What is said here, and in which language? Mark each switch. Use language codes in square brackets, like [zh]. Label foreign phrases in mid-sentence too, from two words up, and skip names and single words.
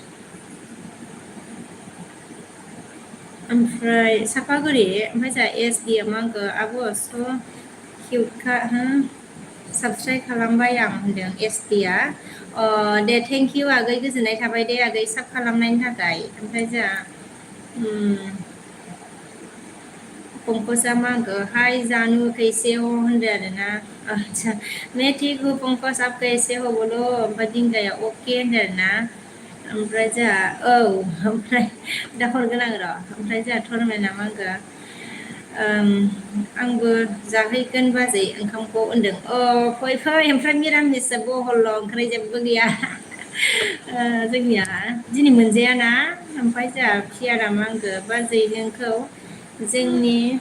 [brx] ओमफ्राय सापागुरि ओमफ्राय जोंहा एसडि मा होनखो आब' स' किउटखा हो साबस्क्राइब खालामबाय आं होनदों एसडि आ दे [en] thank you [brx] आगै गोजोननाय थाबाय दे आगै साब खालामनायनि थाखाय ओमफ्राय जोंहा पंकजा मा होनखो [hi] हाय जानू कैसे हो [brx] होनदो आरोना [hi] अच्छा मैं ठीक हूँ पंकज आप कैसे हो बोलो [brx] ओमफ्राय दिंगाया अके होनदो आरोना ओमफ्राय जोंहा औ ओमफ्राय दा हरगोन आं र' ओमफ्राय जोंहा थरमायना मा होनखो आंबो जाहैगोन बाजै ओंखामखौ होनदों फै ओमफ्राय मिरामिससो बहलल' ओंख्रि जेबो गैया जोंनिया दिनै मोनजायाना ओमफ्राय जोंहा फियारा मा होनखो बाजै नोंखौ जोंनि